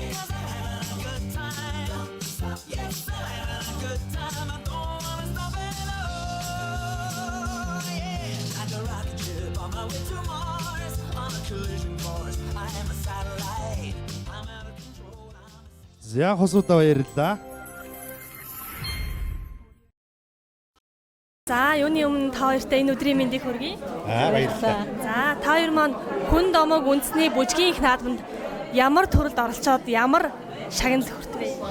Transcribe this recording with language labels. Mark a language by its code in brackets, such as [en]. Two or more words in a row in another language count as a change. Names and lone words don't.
[en] 'Cause I'm having a good time. Don't stop me. Yes, I'm having a good time. I don't wanna stop it all. Yeah. Like a rocket ship on my way to Mars, on a collision course. I am a satellite. I'm out of control. [mn] За хосуудаа баярлалаа. За юуны өмнө та хоёртай энэ өдрийн мэндийг хүргэе. Баярлалаа. За та хоёр маань хүн домог үндэсний бүжгийн их наадамд ямар төрөлд оролцоод ямар шагналыг хүртвэ?